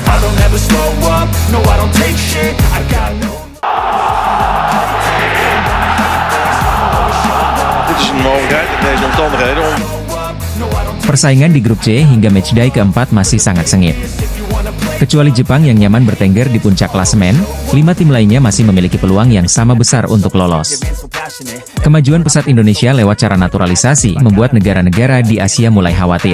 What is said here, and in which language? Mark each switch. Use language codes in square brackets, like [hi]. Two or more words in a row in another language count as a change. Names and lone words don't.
[en] don't ever slow up, no I don't take shit, I got no. [nl] Dit is een mogelijkheid in deze omstandigheden om... [id] Persaingan di grup C hingga matchday keempat masih sangat sengit. Kecuali Jepang yang nyaman bertengger di puncak klasemen, 5 tim lainnya masih memiliki peluang yang sama besar untuk lolos. Kemajuan pesat Indonesia lewat cara naturalisasi membuat negara-negara di Asia mulai khawatir.